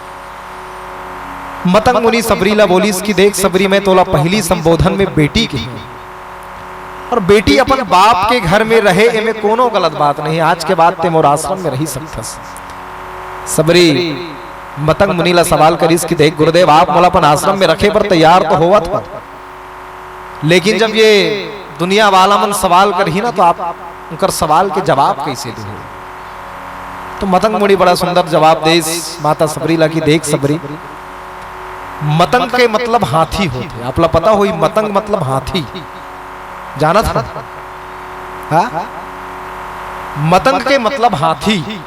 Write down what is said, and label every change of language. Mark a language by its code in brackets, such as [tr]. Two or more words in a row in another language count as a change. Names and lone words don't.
[hne] मतंग मुनि सबरी ला बोलिस कि देख सबरी, मैं तोला पहली संबोधन में बेटी के और बेटी अपन बाप के घर में रहे एमे कोनो गलत बात नहीं। आज के बाद ते मोर आश्रम में रही सकथस। सबरी मतंग मुनि ला सवाल करिस कि देख गुरुदेव, आप मोला अपन आश्रम में रखे पर तैयार तो होवत हो, लेकिन जब ये दुनिया वाला मन सवाल करही ना तो आप उनकर सवाल के जवाब कैसे दो। तो मतंग मुनि बड़ा सुंदर जवाब देस माता सबरी ला कि देख सबरी, मतंग के मतलब हाथी होते। आपला पता होई मतंग मतलब हाथी, जाना था? हाँ? मतंग के मतलब हाथी।